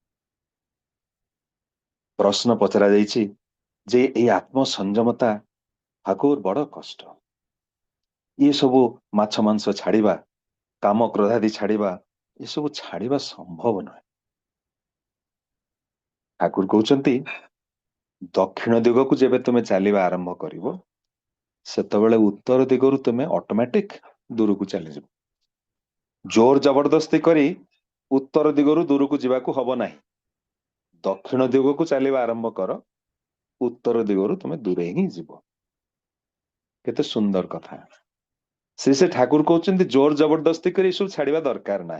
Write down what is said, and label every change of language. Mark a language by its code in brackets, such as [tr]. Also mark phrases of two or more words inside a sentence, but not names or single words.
[or] ପ୍ରଶ୍ନ ପଚରା ଯାଇଛି ଯେ ଏଇ ଆତ୍ମ ସଂଯମତା ଠାକୁର ବଡ଼ କଷ୍ଟ, ଏ ସବୁ ମାଛ ମାଂସ ଛାଡ଼ିବା, କାମ କ୍ରୋଧାଦି ଛାଡ଼ିବା, ଏ ସବୁ ଛାଡ଼ିବା ସମ୍ଭବ ନୁହେଁ। ଠାକୁର କହୁଛନ୍ତି ଦକ୍ଷିଣ ଦିଗ କୁ ଯେବେ ତୁମେ ଚାଲିବା ଆରମ୍ଭ କରିବ ସେତେବେଳେ ଉତ୍ତର ଦିଗରୁ ତୁମେ ଅଟୋମେଟିକ ଦୂରକୁ ଚାଲିଯିବ। ଜୋର ଜବରଦସ୍ତି କରି ଉତ୍ତର ଦିଗରୁ ଦୂରକୁ ଯିବାକୁ ହବ ନାହିଁ। ଦକ୍ଷିଣ ଦିଗକୁ ଚାଲିବା ଆରମ୍ଭ କର, ଉତ୍ତର ଦିଗରୁ ତୁମେ ଦୂରେଇ ହିଁ ଯିବ। କେତେ ସୁନ୍ଦର କଥା। ସେ ଠାକୁର କହୁଛନ୍ତି ଜୋର ଜବରଦସ୍ତି କରି ଏସବୁ ଛାଡିବା ଦରକାର ନାହିଁ।